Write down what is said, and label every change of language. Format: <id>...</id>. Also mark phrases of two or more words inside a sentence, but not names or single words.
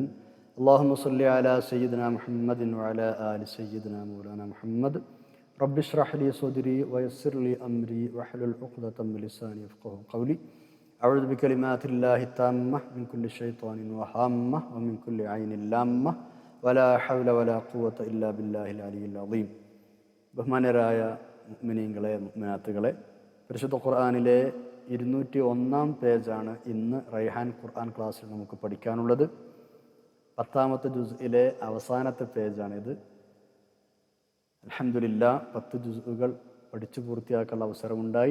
<ar>اللهم صل على سيدنا محمد وعلى آل سيدنا مولانا محمد. رب اشرح لي صدري ويسر لي أمري واحلل عقدة من لساني يفقهوا قولي. أعوذ بكلمات الله التامة من كل شيطان وهامة ومن كل عين لامة ولا حول ولا قوة إلا بالله العلي العظيم.</ar> <ml>ബഹുമാന്യരായ മുഅ്മിനീങ്ങളെ, മുഅ്മിനാത്തുകളെ, പരിശുദ്ധ ഖുർആനിലെ 201 പേജാണ് ഇന്ന് റൈഹാൻ ഖുർആൻ ക്ലാസ്സിൽ നമുക്ക് പഠിക്കാനുള്ളത്. 10ാമത്തെ ജുസ്ഇലെ അവസാനത്തെ പേജാണിത്. അൽഹംദുലില്ലാഹ് 10 ജുസ്ഉകൾ പഠിച്ചു പൂർത്തിയാക്കാനുള്ള അവസരമുണ്ടായി.</ml>